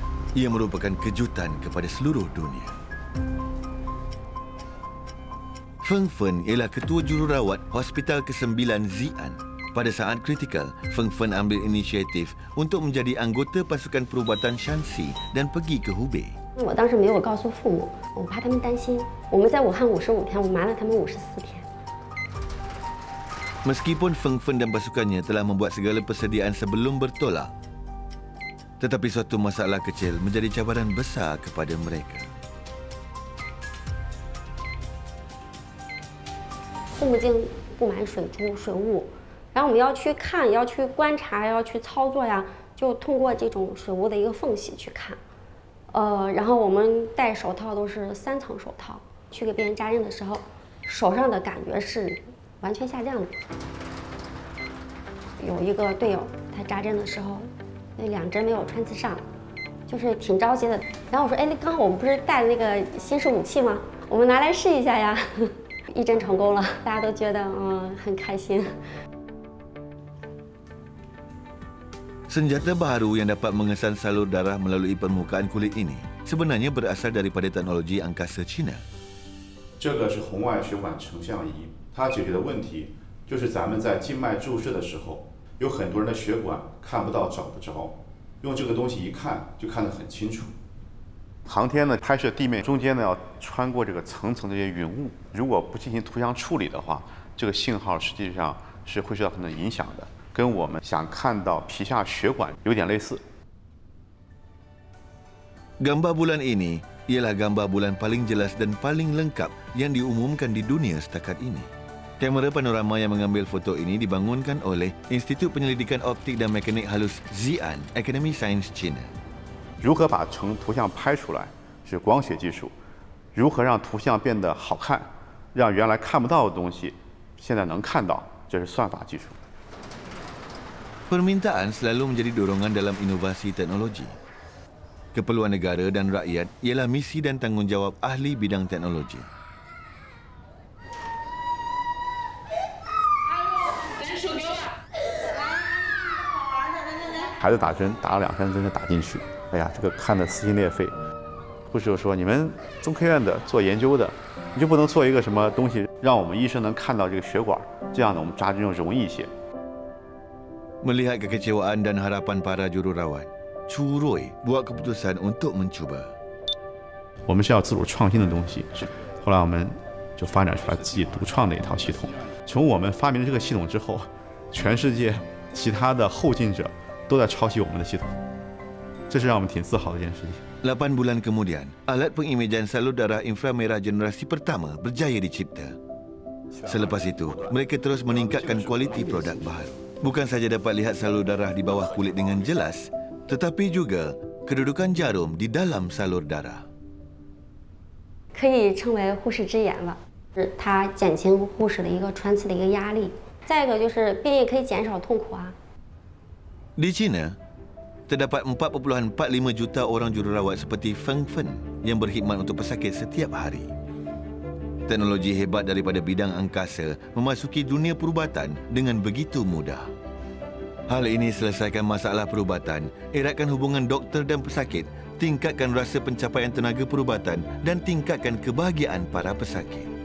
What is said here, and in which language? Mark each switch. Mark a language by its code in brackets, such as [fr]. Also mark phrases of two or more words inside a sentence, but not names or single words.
[ms] Ia merupakan kejutan kepada seluruh dunia. Feng Fen ialah ketua jururawat Hospital ke-9 Xi'an. Pada saat kritikal, Feng Fen ambil inisiatif untuk menjadi anggota pasukan perubatan Shanxi dan pergi ke Hubei. [zh] 我当时没有告诉父母，我怕他们担心。我们在武汉55天，我瞒了他们54天。 [ms] Meskipun Feng Fen dan pasukannya telah membuat segala persediaan sebelum bertolak, tetapi suatu masalah kecil menjadi cabaran besar kepada mereka. [zh] 护目镜布满水珠、水雾， 然后我们要去看，要去观察，要去操作呀，就通过这种水雾的一个缝隙去看。然后我们戴手套都是3层手套，去给病人扎针的时候，手上的感觉是完全下降的。有一个队友，他扎针的时候，那2针没有穿刺上，就是挺着急的。然后我说，哎，那刚好我们不是带的那个新式武器吗？我们拿来试一下呀。1针成功了，大家都觉得很开心。 [ms] Senjata baharu yang dapat mengesan salur darah melalui permukaan kulit ini sebenarnya berasal daripada teknologi angkasa China. [zh] 这个是红外血管成像仪，它解决的问题就是咱们在静脉注射的时候，有很多人的血管看不到、找不着，用这个东西一看就看得很清楚。航天呢，拍摄地面中间呢要穿过这个层层的这些云雾，如果不进行图像处理的话，这个信号实际上是会受到很多影响的。跟我们想看到皮下血管有点类似。 [ms] Gambar bulan ini ialah gambar bulan paling jelas dan paling lengkap yang diumumkan di dunia setakat ini. Kamera panorama yang mengambil foto ini dibangunkan oleh Institut Penyelidikan Optik dan Mekanik Halus Xi'an Academy Science China. [zh] 如何把图像拍出来是光学技术，如何让图像变得好看，让原来看不到的东西现在能看到，这是算法技术。 [ms] Permintaan selalu menjadi dorongan dalam inovasi teknologi. Keperluan negara dan rakyat ialah misi dan tanggungjawab ahli bidang teknologi. [zh] 孩子打针打了2、3针就打进去，哎呀，这个看得撕心裂肺。护士就说：“你们中科院的做研究的，你就不能做一个什么东西，让我们医生能看到这个血管，这样呢，我们扎针就容易一些。” [ms] Melihat kekecewaan dan harapan para jururawat, Chu Rui buat keputusan untuk mencuba. [zh] 我们是要自主创新的东西，后来我们就发展出来自己独创的一套系统。从我们发明了这个系统之后，全世界其他的后进者都在抄袭我们的系统，这是让我们挺自豪的一件事情。 [ms] 8 bulan kemudian, alat pengimejan salur darah inframerah generasi pertama berjaya dicipta. Selepas itu, mereka terus meningkatkan kualiti produk baru. Bukan saja dapat lihat salur darah di bawah kulit dengan jelas, tetapi juga kedudukan jarum di dalam salur darah. [zh] 可以称为护士之眼了，它减轻护士的一个穿刺的一个压力。再一个就是病也可以减少痛苦啊。 [ms] Di China, terdapat 4.45 juta orang jururawat seperti Feng Fen yang berkhidmat untuk pesakit setiap hari. Teknologi hebat daripada bidang angkasa memasuki dunia perubatan dengan begitu mudah. Hal ini selesaikan masalah perubatan, eratkan hubungan doktor dan pesakit, tingkatkan rasa pencapaian tenaga perubatan dan tingkatkan kebahagiaan para pesakit.